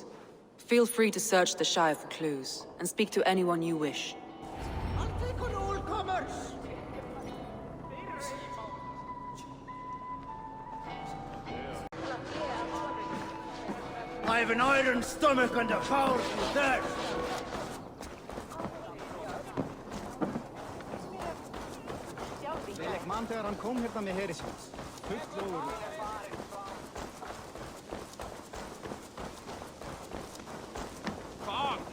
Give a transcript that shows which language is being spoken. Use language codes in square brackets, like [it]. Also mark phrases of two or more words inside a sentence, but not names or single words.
[en] Feel free to search the Shire for clues, and speak to anyone you wish. I'll take on all comers! I have an iron stomach and a powerful thirst! [is] Ég man þegar hann kom hérna með heri síns. Fullóður. Fog!